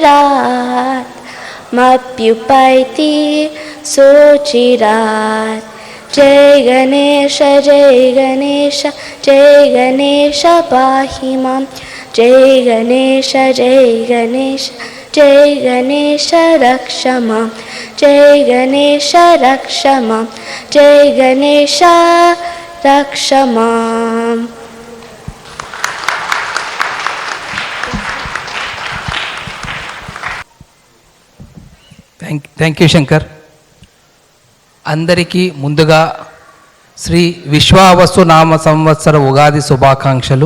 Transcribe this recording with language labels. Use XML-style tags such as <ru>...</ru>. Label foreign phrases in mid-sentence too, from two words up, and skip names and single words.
<sa>सोचिरात् मप्युपैति सोचिरात् जय गणेश जय गणेश पाहि मां जय गणेश जय गणेश रक्ष मां जय गणेश रक्ष मां जय गणेश रक्ष मां.</sa> <en>Thank you Shankar.</en> <te>అందరికీ ముందుగా శ్రీ విశ్వావసు నామ సంవత్సర ఉగాది శుభాకాంక్షలు.</te>